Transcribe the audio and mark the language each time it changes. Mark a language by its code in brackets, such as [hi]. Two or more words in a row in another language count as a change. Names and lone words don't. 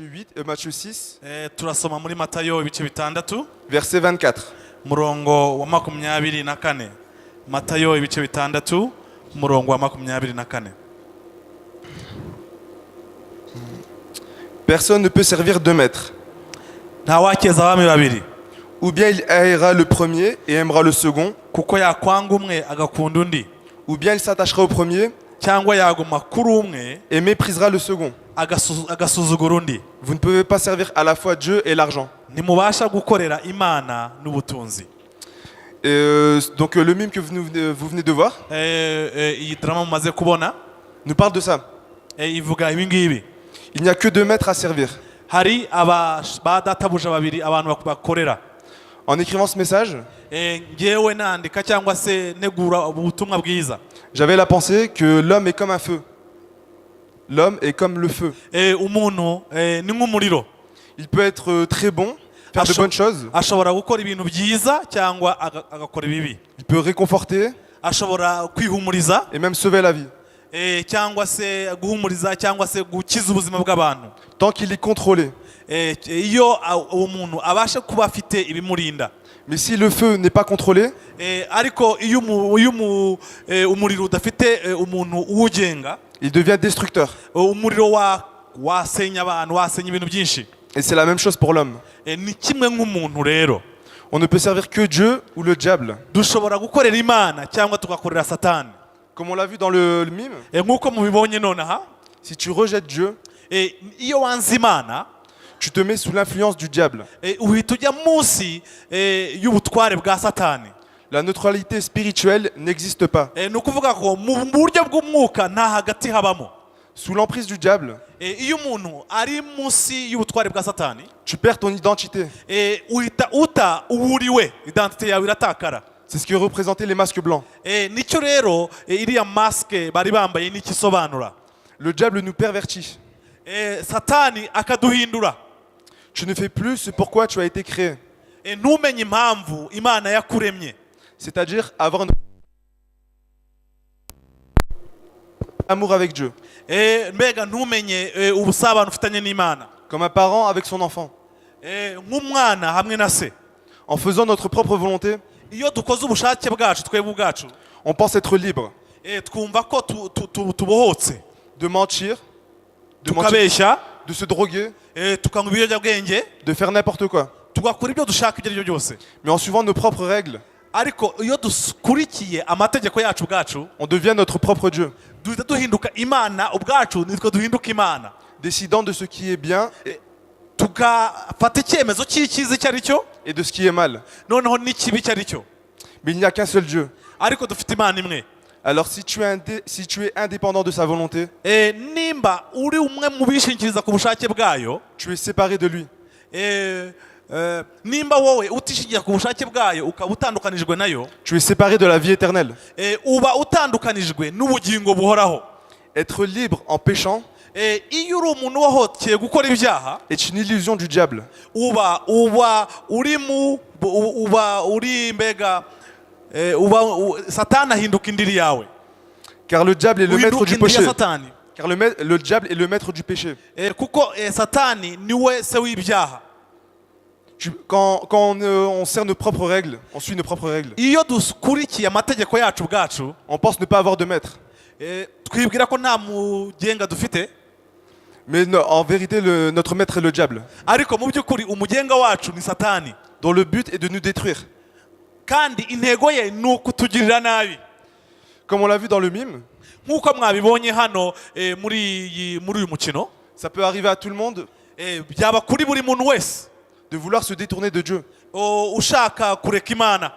[fr] Matthieu 6, [rw] turasoma muri Matayo ibice bitandatu [fr] verset 24. [rw] murongo wa 24. Matayo ibice bitandatu murongo wa 24. [fr] Personne ne peut servir deux maîtres. [rw] nta wakeza abami babiri, [fr] Ou bien il haïra le premier et aimera le second, [rw] kuko yakwanga umwe agakunda undi, [fr] ou bien il s'attachera au premier [rw] cyangwa yaguma kuri umwe [fr] et méprisera le second. [rw] agasuzugura undi. [fr] Vous ne pouvez pas servir à la fois Dieu et l'argent. [rw] Ntimubasha gukorera Imana n'ubutunzi. [fr] Donc le mime que vous venez de voir [rw] iyi drama mumaze kubona [fr] nous parle de ça. [rw] ivuga ibi ngibi. [fr] Il n'y a que deux maîtres à servir. [rw] Hari ba databuja babiri abantu bakorera. [fr] En écrivant ce message, [rw] ngewe nandika cyangwa se negura ubutumwa bwiza, [fr] j'avais la pensée que l'homme est comme un feu. L'homme est comme le feu. [rw] umuntu ni nk'umuriro. [fr] Il peut être très bon, faire de bonnes choses. [rw] ashobora gukora ibintu byiza cyangwa agakora ibibi. [fr] Il peut réconforter [rw] ashobora kwihumuriza [fr] et même sauver la vie. [rw] cyangwa se guhumuriza cyangwa se gukiza ubuzima bw'abantu, [fr] Tant qu'il est contrôlé. [rw] iyo uwo muntu abasha kuba afite ibimurinda. [fr] Mais si le feu n'est pas contrôlé, [rw] ariko iyo umuriro udafite umuntu uwugenga, [fr] il devient destructeur. [rw] umuriro wasenya abantu, wasenya ibintu byinshi. [fr] Et c'est la même chose pour l'homme. [rw] ni kimwe nk'umuntu rero. [fr] On ne peut servir que Dieu ou le diable. [rw] dushobora gukorera Imana cyangwa tugakorera Satani. [fr] Comme on l'a vu dans le mime, [rw] nk'uko mubibonye nonaha, [fr] si tu rejettes Dieu, [rw] iyo wanze Imana, [fr] tu te mets sous l'influence du diable. [rw] uhita ujya munsi y'ubutware bwa Satani. [fr] La neutralité spirituelle n'existe pas. [rw] ni ukuvuga ko mu buryo bw'umwuka nta hagati habamo. [fr] Sous l'emprise du diable, [rw] iyo umuntu ari munsi y'ubutware bwa Satani, [fr] tu perds ton identité. [rw] uhita uta uwuriwe, identite yawe iratakara. [fr] C'est ce que représentaient les masques blancs. [rw] nicyo rero iriya maske bari bambaye n'ikisobanura. [fr] Le diable nous pervertit. [rw] Satani akaduhindura. [fr] Tu ne fais plus ce pourquoi tu as été créé. [rw] ntumenye impamvu Imana yakuremye. [fr] C'est-à-dire avoir un amour avec Dieu. [rw] mbega ntumenye ubusabane ufitanye n'Imana. [fr] Comme un parent avec son enfant. [rw] nk'umwana hamwe na se. [fr] En faisant notre propre volonté, [rw] iyo dukoze ubushake bwacu twebwe ubwacu, [fr] on pense être libre [rw] twumva ko tubohotse. [fr] de mentir, [rw] tukabeshya, [fr] de se droguer, [rw] tukanywa ibiyobyabwenge, [fr] de faire n'importe quoi. [rw] tugakora ibyo dushaka ibyo ari byo byose. [fr] Mais en suivant nos propres règles, [rw] ariko iyo dukurikiye amategeko yacu ubwacu, [fr] on devient notre propre Dieu, [rw] duhita duhinduka Imana ubwacu, nitwe duhinduka Imana. [fr] décidant de ce qui est bien [rw] tugafata icyemezo cy'icyiza icyo ari cyo, [fr] et de ce qui est mal. [rw] noneho n'ikibi icyo ari cyo. [fr] Mais il n'y a qu'un seul Dieu. [rw] ariko dufite Imana imwe. [fr] Alors si tu es indépendant de sa volonté, [rw] nimba uri umwe mu bishingikiriza ku bushake bwayo, [fr] tu es séparé de lui. [rw] nimba wowe utishingira ku bushake bwayo ukaba utandukanijwe nayo, [fr] Tu es séparé de la vie éternelle. [rw] uba utandukanijwe n'ubugingo buhoraho. [fr] Être libre en péchant [rw] iyo uri umuntu wahoteye gukora ibyaha, [fr] est une illusion du diable. [rw] uba uri mbega Satani ahinduka indiri yawe. [fr] Car le diable est le maître du [rw] Uhinduka indiri [fr] péché. [rw] ya Satani. [fr] Car le diable est le maître du péché. [rw] kuko Satani niwe se w'ibyaha. [fr] Quand on sert nos propres règles, on suit nos propres règles, [rw] iyo dukurikiye amategeko yacu ubwacu, [fr] on pense ne pas avoir de maître. [rw] twibwira ko nta mugenga dufite, [fr] Mais en vérité, notre maître est le diable, [rw] ariko mu by'ukuri umugenga wacu ni Satani, [fr] dont le but est de nous détruire. [rw] kandi intego ye ni ukutugirira nabi. [fr] Comme on l'a vu dans le mime, [rw] nk'uko mwabibonye hano muri uyu mukino, [fr] ça peut arriver à tout le monde [rw] byaba kuri buri muntu wese [fr] de vouloir se détourner de Dieu. [rw] ushaka kureka Imana,